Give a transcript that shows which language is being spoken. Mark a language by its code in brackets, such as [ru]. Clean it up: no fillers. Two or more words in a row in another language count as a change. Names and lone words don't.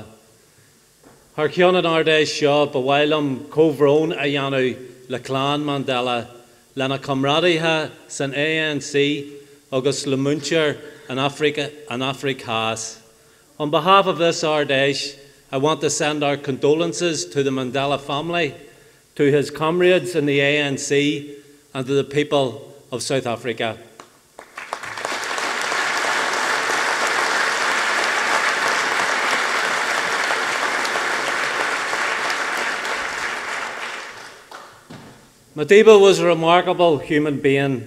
[ga] Har cheann Ard Fhéis liom, comhbhrón a dhéanamh le clann Mandela, lena comradaithe san ANC agus le muintir an Afraic Theas. [en] On behalf of this Ard Fhéis, I want to send our condolences to the Mandela family, to his comrades in the ANC, and to the people of South Africa. Madiba was a remarkable human being.